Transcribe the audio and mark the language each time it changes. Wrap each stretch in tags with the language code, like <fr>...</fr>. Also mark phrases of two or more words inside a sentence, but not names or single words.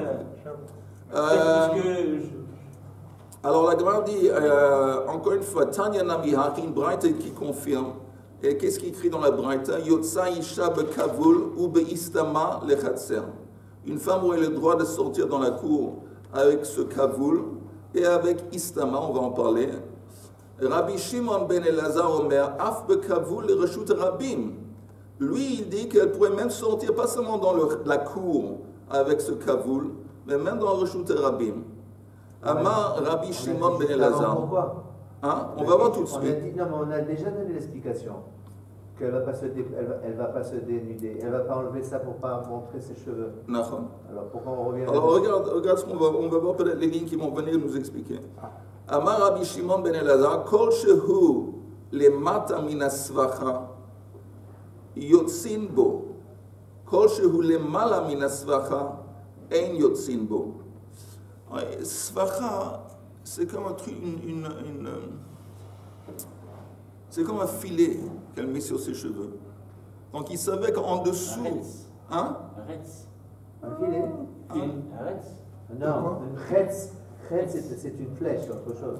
<fr>Alors la Gemara dit, encore une fois,</fr> <he>תניא נמי הכי,</he> <fr>une braïta qui confirme. Et qu'est-ce qu'il écrit dans la braïta?</fr> <he>יוצאה אשה בכבול ובאיסטמא לחצר.</he> <fr>Une femme aurait le droit de sortir dans la cour avec ce kavul et avec istama, on va en parler.</fr> <he>רבי שמעון בן אלעזר אומר, אף בכבול לרשות הרבים.</he> <fr>Lui, il dit qu'elle pourrait même sortir, pas seulement dans la cour avec ce kavoul, mais même dans le</fr> <he>רשות הרבים. אמר רבי שמעון בן אלעזר.</he> <fr>Pourquoi? Hein? On va voir tout de suite. Non, mais on a déjà donné l'explication. Qu'elle ne va pas se dénuder. Elle ne va pas enlever ça pour ne pas montrer ses cheveux. Nachon. Alors pourquoi on revient Alors regarde ce qu'on va, on va voir peut-être les lignes qui vont venir nous expliquer.</fr> <he>אמר רבי שמעון בן אלעזר, כל שהוא למטה מן השבכה יוצאין בו. כל שהוא למעלה מן השבכה אין יוצאין בו.</he> <fr>Svacha, c'est comme un truc, c'est comme un filet qu'elle met sur ses cheveux. Donc il savait qu'en dessous... Hein? Un filet? Non, une chetz, c'est une flèche, autre chose.</fr>